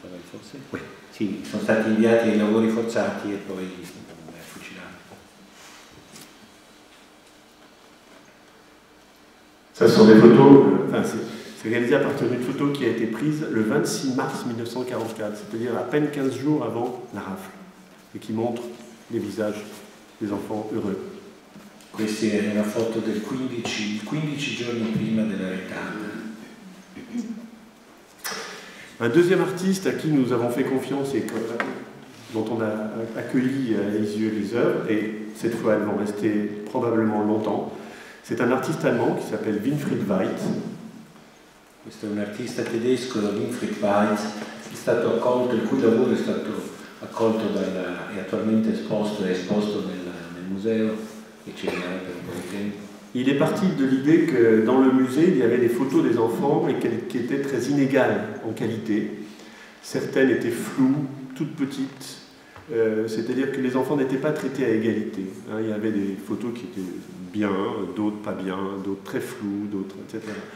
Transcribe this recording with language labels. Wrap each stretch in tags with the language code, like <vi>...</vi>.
<it>Forse? Sì, sono stati inviati ai lavori forzati e poi fucilati.</it> <fr>Ça sont des photos, c'est réalisé à partir d'une photo qui a été prise le 26 mars 1944, c'est-à-dire à peine 15 jours avant la rafle, et qui montre les visages des enfants heureux.</fr> <it>Questa è una foto del 15 giorni prima della retata.</it> <fr>Un deuxième artiste à qui nous avons fait confiance et dont on a accueilli à Lisieux les œuvres, et cette fois elles vont rester probablement longtemps, c'est un artiste allemand qui s'appelle Winfried Weitz.</fr> <it>Questo è un artista tedesco, Winfried Weitz, il cui lavoro è stato accolto e attualmente esposto nel museo e ci rimarrà per un po' di tempo.</it> <fr>Il est parti de l'idée que dans le musée, il y avait des photos des enfants et qui étaient très inégales en qualité. Certaines étaient floues, toutes petites, c'est-à-dire que les enfants n'étaient pas traités à égalité. Hein, il y avait des photos qui étaient bien, d'autres pas bien, d'autres très floues, d'autres, etc.</fr>